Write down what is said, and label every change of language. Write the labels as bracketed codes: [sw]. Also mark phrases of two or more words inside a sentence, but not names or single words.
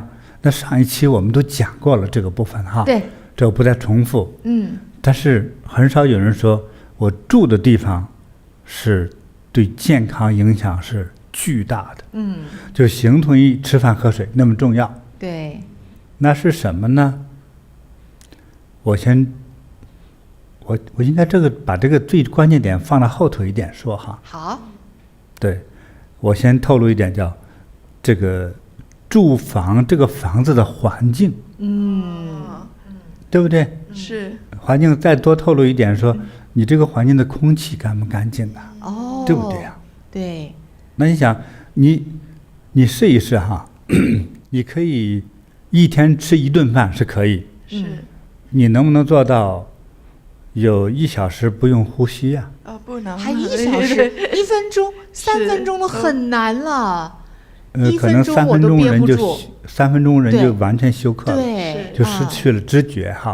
[zh] 那上一期我們都講過了這個部分哈。對。這我不再重複。但是很少有人說我住的地方是對健康影響是巨大的。就形同於吃飯喝水那麼重要。對。那是什麼呢？我應該把這個最關鍵點放到後頭一點說哈。好。對，我先透露一點，叫這個住房这個房子的環境。對不對？是。環境再多透露一點說，你這個環境的空氣乾不乾淨啊？對不對呀？對。那你想，你試一試哈，你可以一天吃1頓飯是可以。是。你能不能做到有1小時不用呼吸呀？不能。還1小時1分鐘3分鐘都很難了。可能3分鐘人就完全休克了，就失去了知覺哈。